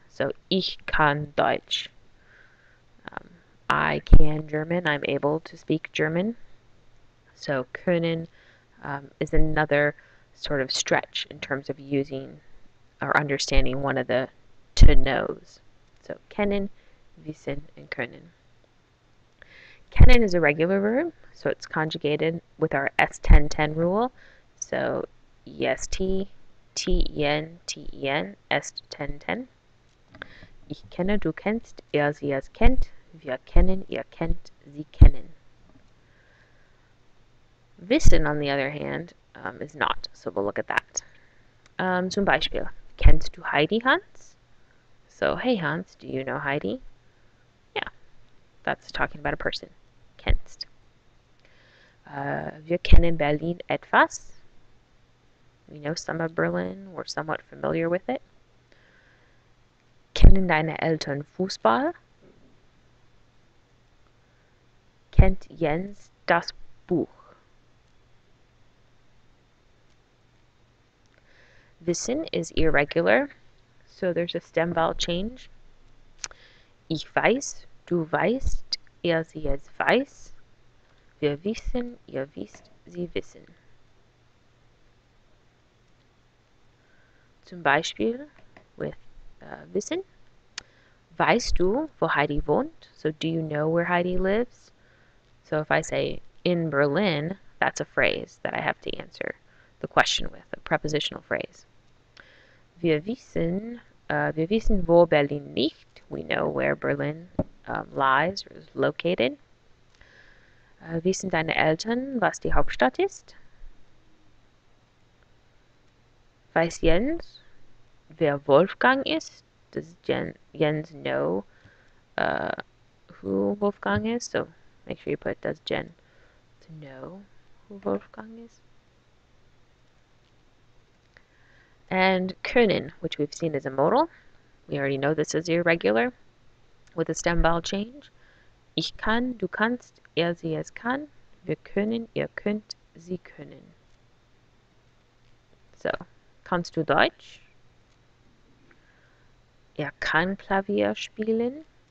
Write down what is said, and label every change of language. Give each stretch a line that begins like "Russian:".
German: So ich kann Deutsch.
English: I can German. I'm able to speak German. So können is another sort of stretch in terms of using or understanding one of the to knows.
German: So kennen, wissen, and können.
English: Kennen is a regular verb, so it's conjugated with our S10-10 rule. So EST, TEN, TEN, S10-10.
German: Ich kenne, du kennst, er, sie, es kennt, wir kennen, ihr kennt, sie kennen.
English: Wissen, on the other hand, is not, so we'll look at that.
German: Zum Beispiel, kennst du Heidi, Hans?
English: So, hey Hans, do you know Heidi? Yeah, that's talking about a person.
German: Kennst. Wir kennen Berlin etwas.
English: We know some of Berlin. We're somewhat familiar with it.
German: Kennen deine Eltern Fußball? Kennt Jens das Buch?
English: Wissen is irregular, so there's a stem vowel change.
German: Ich weiß, du weißt, sie es weiß. Wir wissen, ihr wisst, sie wissen. Zum Beispiel with wissen. Weißt du, wo Heidi wohnt?
English: So do you know where Heidi lives? So if I say in Berlin, that's a phrase that I have to answer the question with, a prepositional phrase.
German: Wir wissen, wo Berlin liegt.
English: We know where Berlin lies or is located.
German: Wissen deine Eltern, was die Hauptstadt ist? Weiß Jens, wer Wolfgang ist?
English: Does Jens know who Wolfgang is? So make sure you put does Jen to know who Wolfgang is. And können, which we've seen as a modal. We already know this is irregular with a stem vowel change.
German: Ich kann, du kannst, sie es kann. Wir können, ihr könnt, sie können. So, kannst du Deutsch? Er kann Klavier spielen.